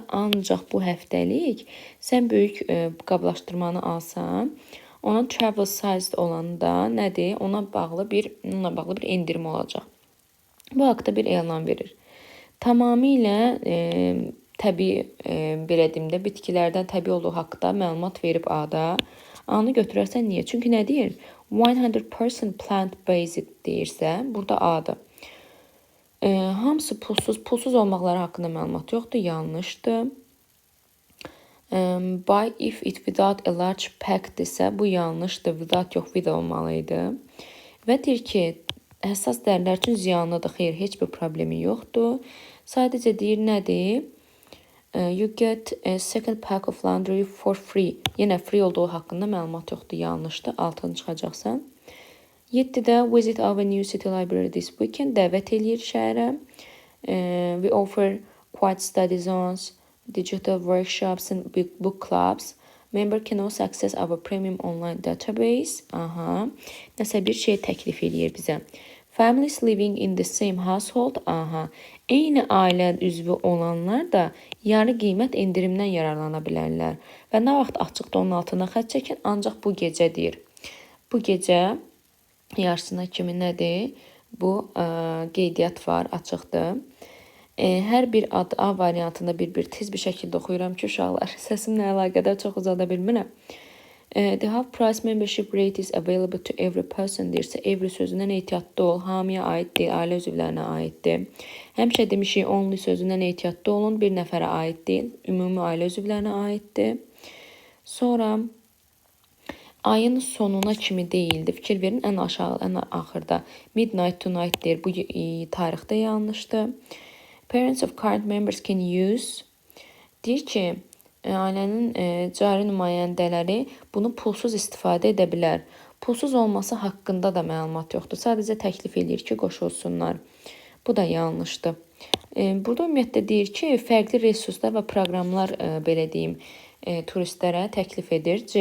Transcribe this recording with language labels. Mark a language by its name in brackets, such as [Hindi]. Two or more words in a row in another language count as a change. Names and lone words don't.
[Azerbaijani] Ancaq bu həftəlik sən böyük qablaşdırmanı alsan, ona [English] travel sized [Azerbaijani] olanda nədir? Onunla bağlı bir endirim olacaq. Bu haqda bir elan verir. Tamamilə təbii belə deyim də bitkilərdən təbii olduğu haqqda məlumat verib A-da. A-nı götürərsən niyə? Çünki nə deyir? 100% plant-based deyirsə, burada A-dır. Hamısı pulsuz. Pulsuz olmaqları haqqında məlumat yoxdur, yanlışdır. [English] Buy if it without a large pack [Azerbaijani] desə, bu yanlışdır. Without yox, with olmalıydı. Və deyir ki, həssas dərilər üçün ziyanlıdır. Xeyr, heç bir problemi yoxdur. Sadəcə deyir, nədir? [English] You get a second pack of laundry for free. [Azerbaijani] Yenə free olduğu haqqında məlumat yoxdur, yanlışdır. Altını çıxacaqsan. [English] 7-də visit our new city library this weekend. [Azerbaijani] Dəvət eləyir şəhərə. [English] We offer quiet study zones, digital workshops and book clubs. Member can also access our premium online database. Aha. [Azerbaijani] Nəsə bir şey təklif eləyir bizə. [English] Families living in the same household. Aha. [Azerbaijani] Eyni ailə üzvü olanlar da yarı qiymət endirimdən yararlana bilərlər. Və nə vaxt açıqda onun altına xətt çəkin, ancaq bu gecə deyir. Bu gecə yarısına kimi nədir? Bu qeydiyyat var, açıqdır. Hər bir ad A variantında bir tez bir şəkildə oxuyuram ki, uşaqlar, səsimlə əlaqədar çox uzada bilmirəm. [English] The half price membership rate is available to every person [Azerbaijani] deyirsə, every sözündən ehtiyatlı ol, hamıya aid deyil, ailə üzvlərinə aiddir. Həmişə demişik, only sözündən ehtiyatlı olun, bir nəfərə aid deyil, ümumi ailə üzvlərinə aiddir. Sonra ayın sonuna kimi deyildi. Fikir verin, ən aşağı, ən axırda [English] midnight tonight [Azerbaijani] deyir. Bu tarixdə yanlışdır. [English] Parents of current members can use. [Azerbaijani] Deyir ki, ailənin cari nümayəndələri bunu pulsuz istifadə edə bilər. Pulsuz olması haqqında da məlumat yoxdur. Sadəcə təklif edir ki, qoşulsunlar. Bu da yanlışdır. Burada ümumiyyətlə deyir ki, fərqli resurslar və proqramlar belə deyim, turistlərə təklif edir.